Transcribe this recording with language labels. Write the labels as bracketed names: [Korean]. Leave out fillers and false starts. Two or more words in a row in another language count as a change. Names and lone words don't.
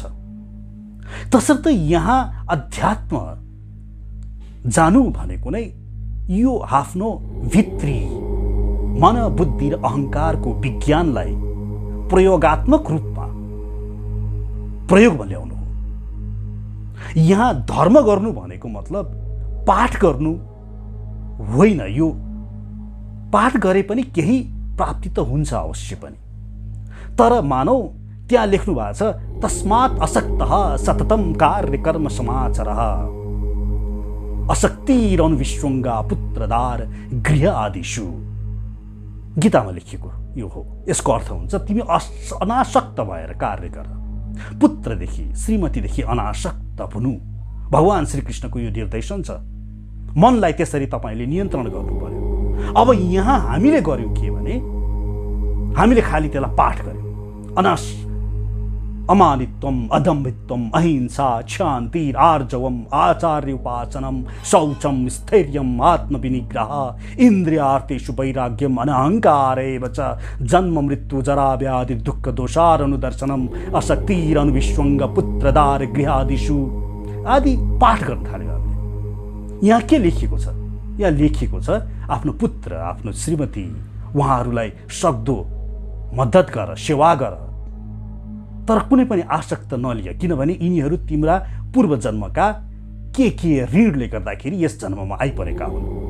[Nepali] तसर्थ यहाँ अध्यात्म जानु भनेको नै यो आफ्नो भित्री मन, बुद्धि र अहङ्कारको विज्ञानलाई प्रयोगात्मक रूपमा प्रयोगमा ल्याउनु हो। यहाँ धर्म गर्नु भनेको मतलब पाठ गर्नु होइन। यो पाठ गरे पनि केही प्राप्ति त हुन्छ अवश्य पनि, तर मानौ त्यहाँ लेख्नु भएको छ [Sanskrit] तस्मात् असक्तः सततं कार्य कर्म समाचरः असक्तिरनुविश्वङ्गा पुत्रदार गृह आदिषु। [Nepali] गीतामा लेखिएको यो हो। यसको अर्थ हुन्छ तिमी अनासक्त भएर कार्य गर, पुत्रदेखि श्रीमतीदेखि अनासक्त हुनु। भगवान श्रीकृष्णको यो निर्देशन छ। मनलाई त्यसरी तपाईँले नियन्त्रण गर्नु पर्यो। अब यहाँ हामीले गर्यौँ के भने हामीले खालि त्यसलाई पाठ गर्यौँ। [Sanskrit] अमानित्वम, अदम्भित्वम, अहिंसा, क्षान्ति, आर्जवम, आचार्य उपासनम, शौचम, स्थैर्यम, आत्मविनिग्रह, इंद्रियार्थेषु वैराग्यम, अनहंकार एव च जन्म मृत्यु जरा व्याधि दुःख दोषारनुदर्शनम, असक्तिरनुविश्वंग पुत्रदार गृहादिषु [Nepali] आदि पाठ गर्न थाल्यो हामीले। यहाँ के लेखिएको छ? यहाँ लेखिएको छ आफ्नो पुत्र, आफ्नो श्रीमती, उहाँहरूलाई सक्दो मद्दत गर, सेवा गर, तर कुनै पनि आसक्त नलिए, किनभने यिनीहरू तिम्रा पूर्व जन्मका के ऋणले गर्दाखेरि यस जन्ममा आइपरेका हुन्।